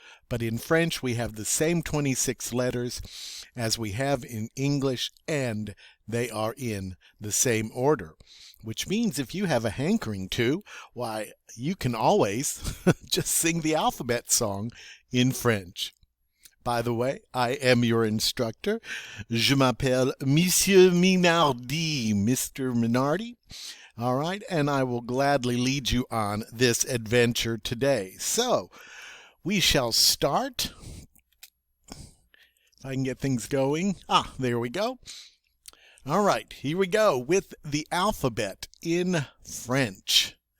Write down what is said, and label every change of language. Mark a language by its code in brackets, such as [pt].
[en] But in French, we have the same 26 letters as we have in English, and they are in the same order. Which means if you have a hankering to, why, you can always just sing the alphabet song in French. By the way, I am your instructor. [fr] Je m'appelle Monsieur Minardi, Mr. [en] Minardi. All right, and I will gladly lead you on this adventure today. So, we shall start. If I can get things going. There we go. All right, here we go with the alphabet in French.